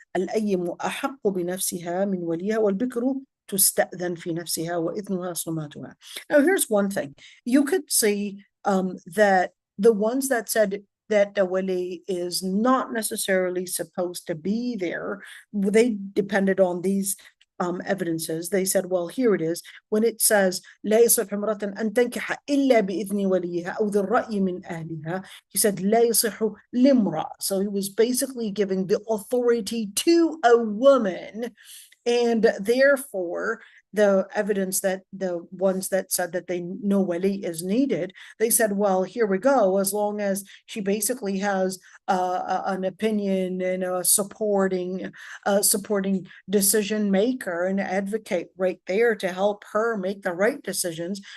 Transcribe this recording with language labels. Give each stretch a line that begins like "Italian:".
Arabic: الأيم أحق بنفسها من وليها والبكر تستأذن في نفسها وإذنها صماتها.
English: Now here's one thing. You could see that the ones that said that the wali is not necessarily supposed to be there, they depended on these evidences. They said, well, here it is. When it says
Arabic: لا يصح امرأة أن تنكح إلا بإذن وليها أو ذي الرأي من أهلها,
English: he said
Arabic: لا يصح لامرأة.
English: So he was basically giving the authority to a woman, and therefore the evidence that the ones that said that they no wali is needed, they said, well, here we go. As long as she basically has an opinion and a supporting decision maker and advocate right there to help her make the right decisions.